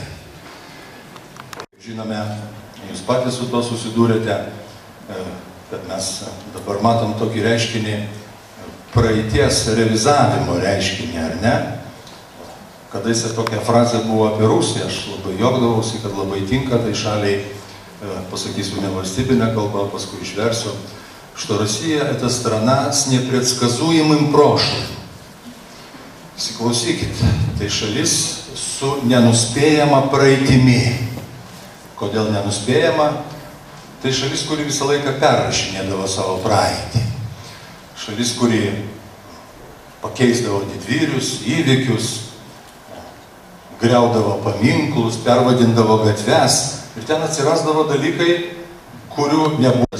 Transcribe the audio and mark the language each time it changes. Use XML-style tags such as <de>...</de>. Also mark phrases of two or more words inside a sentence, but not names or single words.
<lt>Žinome, jūs patys su to susidūrėte, kad mes dabar matom tokį reiškinį, praeities revizavimo reiškinį, ar ne? Kadaise tokia frazė buvo apie Rusiją, aš labai juokdavausi, kad labai tinka tai šaliai, pasakysiu nevalstybinę kalbą, paskui išversiu,</lt> <ru>что Россия – это страна с непредсказуемым прошлым.</ru> <lt>Įsiklausykit, tai šalis su nenuspėjama praeitimi. Kodėl nenuspėjama? Tai šalis, kuri visą laiką perrašinėdavo savo praeitį. Šalis, kuri pakeisdavo didvyrius, įvykius, griaudavo paminklus, pervadindavo gatves ir ten atsirasdavo dalykai, kurių nebuvo.</lt>